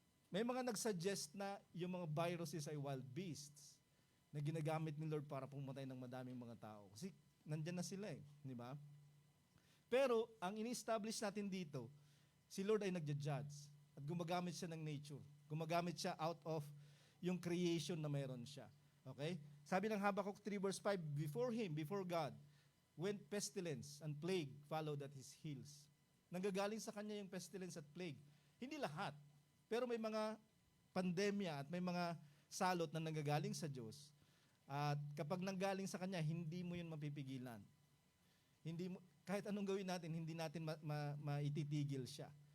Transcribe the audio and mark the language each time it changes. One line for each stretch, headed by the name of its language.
Filipino: May mga nagsuggest na yung mga viruses ay wild beasts na ginagamit ni Lord para pumatay ng madaming mga tao. Kasi nandyan na sila di ba? Pero ang ini-establish natin dito, si Lord ay nagja-judge at gumagamit siya ng nature. Gumagamit siya out of yung creation na mayroon siya. Okay? Sabi ng
English: Habakkuk 3 verse 5, before God, went pestilence and plague followed at His heels.
Filipino: Nanggagaling sa Kanya yung pestilence at plague. Hindi lahat. Pero may mga pandemya at may mga salot na nanggagaling sa Diyos. At kapag nanggaling sa Kanya, hindi mo yun mapipigilan. Kahit anong gawin natin, hindi natin maititigil siya.